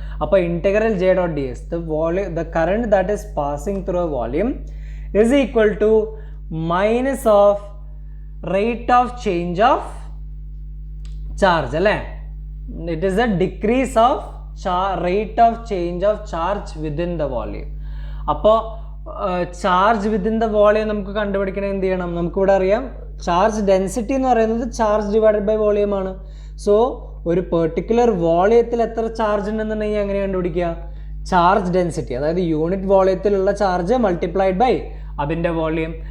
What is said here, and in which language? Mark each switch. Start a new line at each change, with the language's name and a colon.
English: അപ്പോൾ integral J dot D S, the current that is passing through a volume is equal to minus of rate of change of charge, അല്ലേ. It is a decrease of rate of change of charge within the volume.
Malayalam: അപ്പോൾ
English: charge within the volume
Malayalam: നമുക്ക് കണ്ടുപിടിക്കണേ എന്ത് ചെയ്യണം, നമുക്കിവിടെ അറിയാം charge density എന്ന് പറയുന്നത് charge divided by volume ആണ്. സോ ഒരു പെർട്ടിക്കുലർ വോളിയത്തിൽ എത്ര ചാർജ് ഉണ്ടെന്നുണ്ടെങ്കിൽ എങ്ങനെ കണ്ടുപിടിക്കുക, ചാർജ് ഡെൻസിറ്റി, അതായത് യൂണിറ്റ് വോളിയത്തിലുള്ള ചാർജ് മൾട്ടിപ്ലൈഡ് ബൈ അതിൻ്റെ വോളിയം.